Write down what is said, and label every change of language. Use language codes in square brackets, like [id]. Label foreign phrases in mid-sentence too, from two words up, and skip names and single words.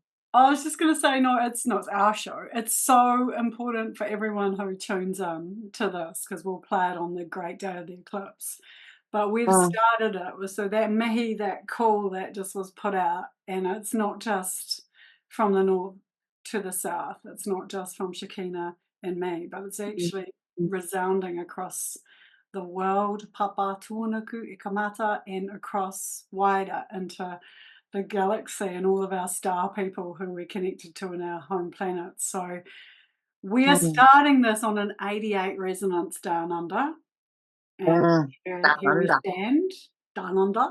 [en] I was just going to say, no, it's not our show. It's so important for everyone who tunes in to this, because we'll play it on the great day of the eclipse. But we've started it. So that mihi, that call that just was put out, and it's not just from the north to the south. It's not just from Shekinah and me, but it's actually resounding across the world, [mi] papa tuanuku i kamata, [en] and across wider into the galaxy and all of our star people who we're connected to in our home planet. So we are starting this on an 88 resonance down under. And here we stand, down under.